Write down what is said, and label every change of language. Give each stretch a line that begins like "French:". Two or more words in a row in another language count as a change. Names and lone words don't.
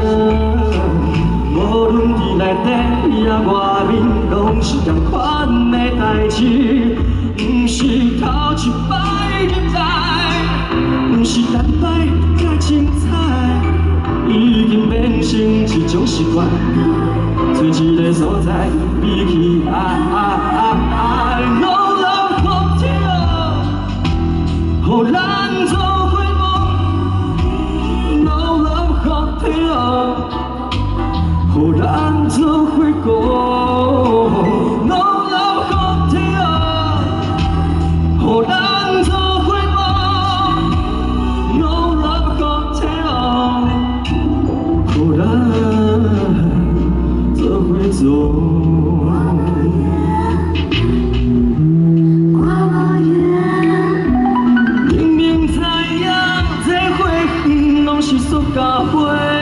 Min Nan Chinese: 无论伫内底也外面，拢是同款的代志，不是头一摆入来，不是单摆。精彩已经变成一种习惯，找一个所在，比起爱 ，
English: No love hotel，
Min Nan Chinese: 互咱做伙过 ，
English: No love hotel，
Min Nan Chinese: 互咱做伙过 ，
English: No love hotel，
Min Nan Chinese: 互咱做。互咱做伙做，明明知影这花园拢是塑胶花，